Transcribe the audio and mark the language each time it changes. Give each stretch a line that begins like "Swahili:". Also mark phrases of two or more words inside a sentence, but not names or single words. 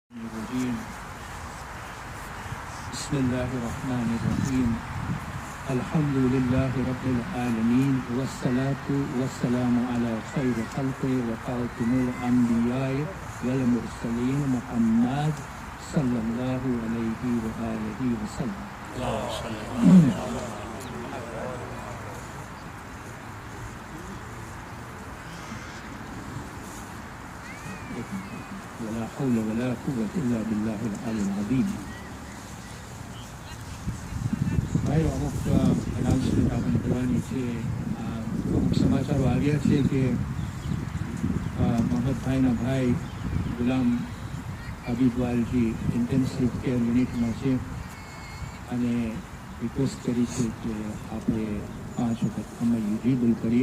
Arabic: الرجيم بسم الله الرحمن الرحيم الحمد لله رب العالمين والصلاة والسلام على خير خلقه وخاتم الأنبياء والمرسلين محمد صلى الله عليه وآله وسلم. ولا حول ولا قوة إلا بالله العلي العظيم.
Gujarati: ભાઈ અમુક અનાઉન્સમેન્ટ આપણે કરવાની છે. અમુક સમાચારો આવ્યા છે કે મહમદભાઈના ભાઈ ગુલામ હબીબવાલજી
English: intensive care unit
Gujarati: છે અને રિક્વેસ્ટ કરી છે કે આપણે 5 વખત
Arabic: أمن يجيب
Gujarati: કરીએ.